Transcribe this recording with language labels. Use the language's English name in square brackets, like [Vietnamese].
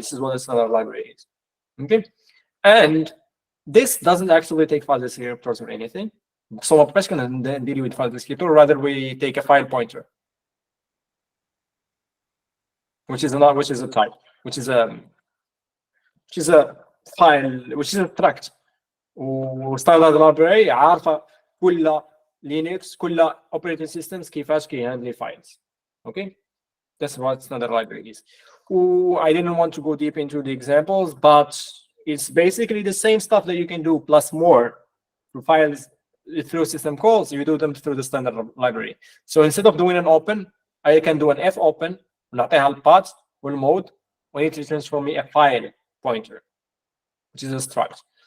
[English] This is what a standard library is. Okay, and this doesn't actually take file descriptors or anything. So we're not gonna deal with file descriptor. Rather, we take a file pointer, which is a type, which is a file, which is a tract. [Arabic] وستاندرد library عارفه كل لينكس كل operating systems كيفاش كيهاندلي files. [English] Okay, that's what standard library is. I didn't want to go deep into the examples, but it's basically the same stuff that you can do plus more for files through system calls. You do them through the standard library. So instead of doing an open, I can do an f open, [Arabic] نعطيها الpath والmode, [English] when it returns for me a file pointer, which is a struct.